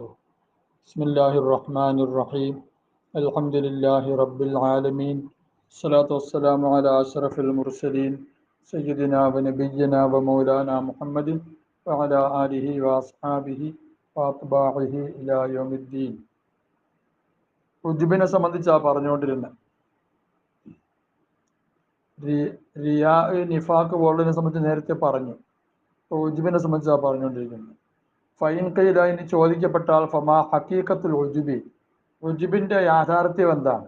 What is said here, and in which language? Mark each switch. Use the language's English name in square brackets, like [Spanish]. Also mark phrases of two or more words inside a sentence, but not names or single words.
[Arabic] بسم الله الرحمن الرحيم. الحمد لله رب العالمين. الصلاة والسلام على أشرف المرسلين سيدنا ونبينا ومولانا محمد وعلى آله وأصحابه وأتباعه إلى يوم الدين. [Malayalam] ഉജ്ബിനെ സംബന്ധിച്ചാണ് പറഞ്ഞുകൊണ്ടിരുന്നത്. [Arabic] رياء نفاق [Malayalam] പോലുള്ളതിനെ സംബന്ധിച്ച് നേരത്തെ പറഞ്ഞു. ഉജ്ബിനെ സംബന്ധിച്ചാണ് പറഞ്ഞുകൊണ്ടിരിക്കുന്നത്. [Arabic] فإن قيل [Malayalam] ചോദിക്കപ്പെട്ടാൽ [Arabic] فما حقيقة العجب, [Malayalam] ഉജ്ബിന്റെ യാഥാർത്ഥ്യം എന്താണ്?